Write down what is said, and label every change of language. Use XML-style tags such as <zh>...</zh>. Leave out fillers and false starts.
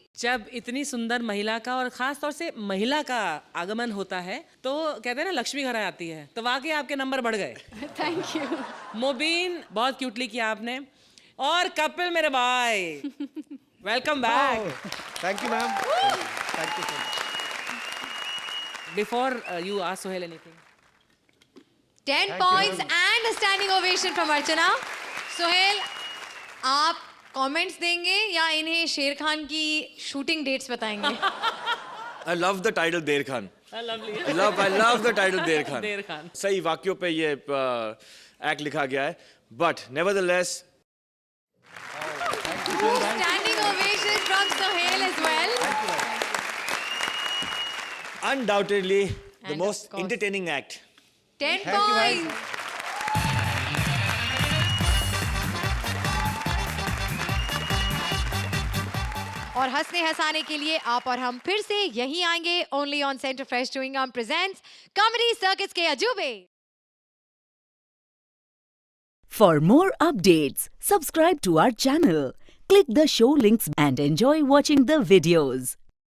<hi>जब इतनी सुंदर महिला का और खास तौर से महिला का आगमन होता है तो कहते हैं ना लक्ष्मी घर आती है, तो वाकई आपके नंबर बढ़ गए।</hi> <en>Thank you.</en> <hi>मोबीन, बहुत क्यूटली किया आपने। और कपिल मेरे भाई, welcome back.</hi> <en>Thank you ma'am, thank you. Before you ask Sohail anything, 10 points and a standing ovation from Archana.</en> <hi>Sohail, आप कमेंट्स देंगे या इन्हें शेर खान की शूटिंग डेट्स बताएंगे?</hi> <en>I love the title Der Khan. I love the title Der Khan. Der Khan.</en> <hi>सही वाक्यों पे ये एक्ट लिखा गया है,</hi> <en>but nevertheless Standing ovation from Sohail as well. undoubtedly the And most of course. entertaining act. 10 points.</en> <hi>और हंसने हंसाने के लिए आप और हम फिर से यहीं आएंगे only on centre fresh chewing gum presents comedy circus के अजूबे।</hi> <en>For more updates, subscribe to our channel, click the show links and enjoy watching the videos.</en>